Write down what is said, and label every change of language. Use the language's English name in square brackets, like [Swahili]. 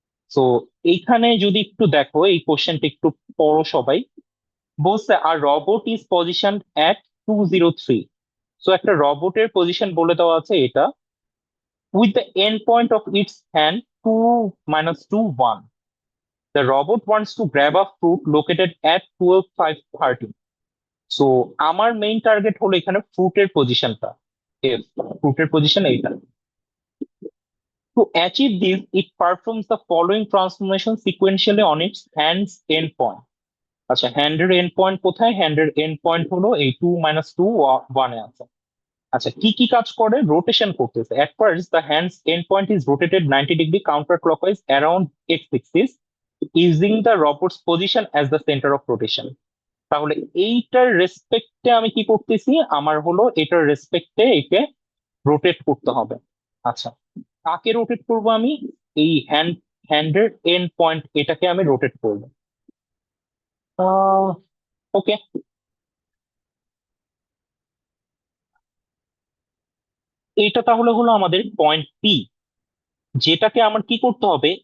[Bangla] So এইখানে যদি একটু দেখো এই কোশ্চেনটা একটু পড়ো সবাই। বলছে [English] আর robot is position at 203। [Bangla] So একটা রোবটের পজিশন বলে দেওয়া আছে এটা, [English] with the end point of its hand 2 minus 2 1. The robot wants to grab a fruit located at 12:5:30. [Bangla] So আমার মেইন টার্গেট হলো এখানে ফ্রুটের পজিশনটা, ফ্রুটের পজিশন এইটা। [English] To achieve this, it performs the following transformation sequentially on its hands end point. [Bangla] আচ্ছা, হ্যান্ডের end point কোথায়? হ্যান্ডের end point হলো এই 2 minus 2 1 এ আছে। আচ্ছা, কি কি কাজ করে? রোটেশন করতেছে। [English] At first, the hand's end point is rotated 90 degree counterclockwise around x axis, using the robot's position as the center of rotation. [Bangla] তাহলে এইটার রেসপেক্টে আমি কি করতেছি? আমার হলো এটার রেসপেক্টে একে রোটেট করতে হবে। আচ্ছা, কাকে রোটেট করব আমি? এই হ্যান্ডের এন্ড পয়েন্ট এটাকে আমি রোটেট করব। ওকে, এইটা তাহলে হলো আমাদের পয়েন্ট পি, যেটাকে আমার কি করতে হবে?